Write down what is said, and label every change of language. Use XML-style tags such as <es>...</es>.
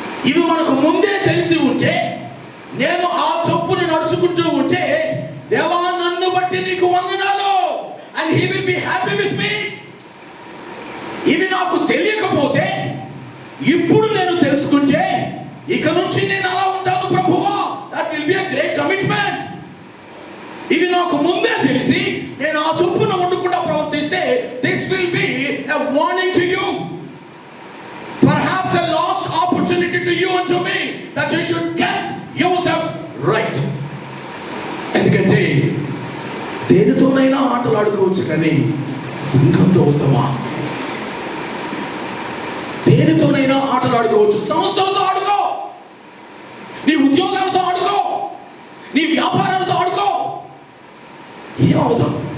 <te>ఇవి మనకు ముందే తెలిసి ఉంటే, నేను ఆ చొప్పున నడుచుకుంటూ ఉంటే, దేవా నన్ను బట్టి నీకు వందనాలు,</te> <en>and he will be happy with me.</en> <te>ఇవి నాకు తెలియకపోతే, ఇప్పుడు నేను తెలుసుకుంటే, ఇక నుంచి నేను అలా ఉంటాను ప్రభువా,</te> <en>that will be a great commitment.</en> <te>ఇవి నాకు ముందే తెలిసి నేను ఆ చొప్పున ఉండకుండా ప్రవర్తిస్తే,</te> <en>this will be a warning to you, perhaps a lost opportunity to you and to me, that you should get yourself right.</en> <te>ఎందుకంటే దేనితోనైనా ఆటలు ఆడుకోవచ్చు, కానీ సంఘంతో అవుతామా? దేనితోనైనా ఆటలు ఆడుకోవచ్చు, సంస్థలతో ఆడుకో, నీ ఉద్యోగాలతో ఆడుకో, నీ వ్యాపారాలతో ఆడుకో, ఏమవుతాం?</te>